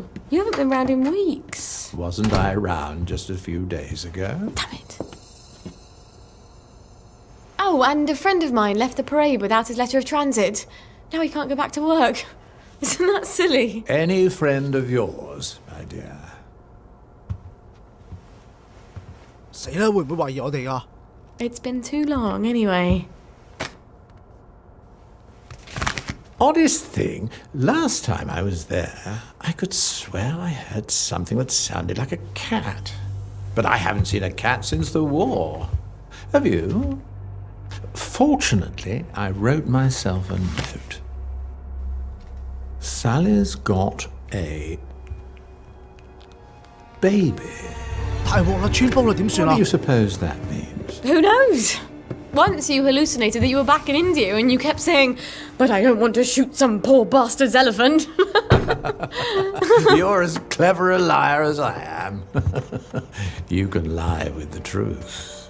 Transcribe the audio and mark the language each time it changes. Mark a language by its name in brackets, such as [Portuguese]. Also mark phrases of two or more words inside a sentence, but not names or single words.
[English] You haven't been round in weeks. Wasn't I around just a few days ago? Damn it. Oh, and a friend of mine left the parade without his letter of transit. Now he can't go back to work. Isn't that silly? Any friend of yours, my dear. [Cantonese] 死啦！會唔會懷疑我哋㗎？ [English] It's been too long, anyway. Oddest thing, last time I was there, I could swear I heard something that sounded like a cat. But I haven't seen a cat since the war. Have you? Fortunately, I wrote myself a note. Sally's got a baby. [Cantonese] 太鑊啦！穿煲啦，點算 [English] What 啊 do you suppose that means? Who knows? Once you hallucinated that you were back in India and you kept saying, "But I don't want to shoot some poor bastard's elephant." You're as clever a liar as I am. You can lie with the truth.